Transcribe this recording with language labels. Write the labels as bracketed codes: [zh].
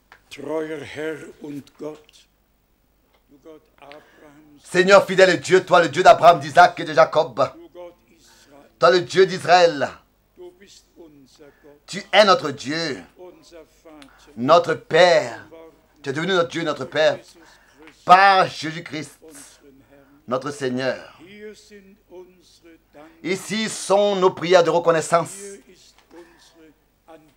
[de] Treuer Herr und Gott, du Gott Abrahams, [fr] Seigneur fidèle Dieu, toi le Dieu d'Abraham, d'Isaac et de Jacob, [de] du Gott Israels, [fr] Toi, le Dieu d'Israël, [de] Du bist unser Gott, [fr] tu es notre Dieu, [de] unser Vater, [fr] notre Père. [de] geworden, [fr] Tu es devenu notre Dieu, notre Père, [de] Jesus Christus, [fr] par Jésus-Christ, [de] unseren Herrn. [fr] notre Seigneur. [de] Hier sind unsere Dank, [fr] Ici sont nos prières de reconnaissance. [de] hier ist unsere Anbetung,